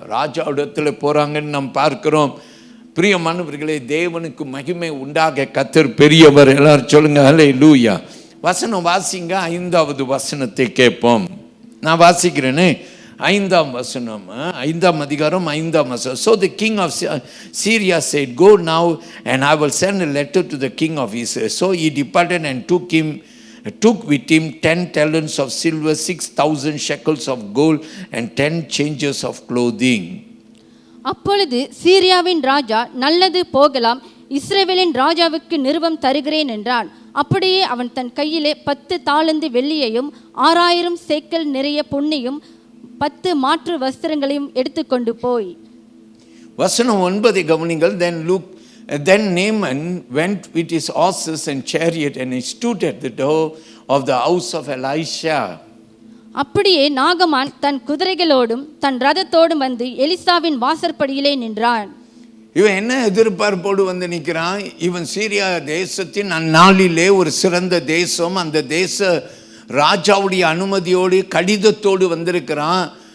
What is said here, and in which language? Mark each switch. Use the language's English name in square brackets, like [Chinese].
[Tamil] ராஜாவிடத்துல போறாங்கன்னு நாம் பார்க்கிறோம். பிரியமானவர்களே, தேவனுக்கு மகிமை உண்டாக, கர்த்தர் பெரியவர். எல்லாரும் சொல்லுங்க அல்லேலூயா. வசனம் வாசிங்க. 5வது வசனத்தை கேட்போம். நான் வாசிக்கிறேனே, 5ஆம் வசனம், 5ஆம் அதிகாரம் 5ஆம் வசனம். [English] So the king of Syria said, go now and I will send a letter to the king of Israel. So he departed and took with him 10 talents of silver, 6,000 shekels of gold and 10 changes of clothing. [Tamil] அப்பொழுது சீரியாவின் ராஜா, நல்லது போகலாம், இஸ்ரவேலின் ராஜாவுக்கு நிருபம் தருகிறேன் என்றான். அப்படியே அவன் தன் கையிலே 10 தாலந்து வெள்ளியையும் 6000 சேக்கல் நிறைய பொன்னையும் 10 மாற்று வஸ்திரங்களையும் எடுத்துக்கொண்டு போய். வசனம் 9 கவனிங்கள். [English] Then Naaman went with his horses and chariot and he stood at the door of the house of Elisha. [Tamil] அப்படியே நாகமான் தன் குதிரைகளோடும் தன் ரதத்தோடும் வந்து எலிசாவின் வாசற்படியிலே நின்றான். இவன் என்ன எதிர்பார்ப்போடு வந்து நிற்கிறான்? இவன் சீரியா தேசத்தின் அந்நாளிலே ஒரு சிறந்த தேசம். அந்த தேச ராஜாவுடைய அனுமதியோடு கடிதத்தோடு வந்திருக்கிறான்.